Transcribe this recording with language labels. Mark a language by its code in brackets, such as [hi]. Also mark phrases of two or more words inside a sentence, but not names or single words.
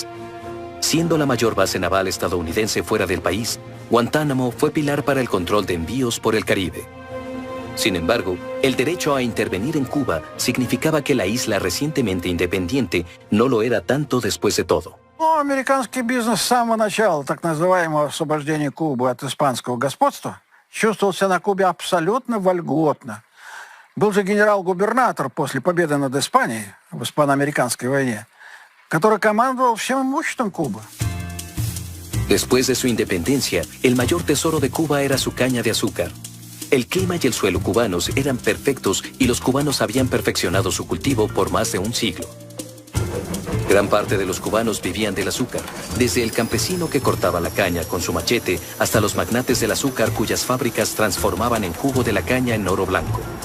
[es] Siendo la mayor base naval estadounidense fuera del país, Guantánamo fue pilar para el control de envíos por el Caribe. Sin embargo, el derecho a intervenir en Cuba significaba que la isla recientemente independiente no lo era tanto después de todo. [ru] Американский бизнес с самого начала так называемого освобождения Кубы от испанского господства чувствовал себя на Кубе абсолютно вольготно. Был же генерал-губернатор после победы над Испанией в испано-американской войне, который командовал всем имуществом Кубы. [es] Después de su independencia, el mayor tesoro de Cuba era su caña de azúcar. El clima y el suelo cubanos eran perfectos y los cubanos habían perfeccionado su cultivo por más de un siglo. Gran parte de los cubanos vivían del azúcar, desde el campesino que cortaba la caña con su machete hasta los magnates del azúcar cuyas fábricas transformaban el jugo de la caña en oro blanco.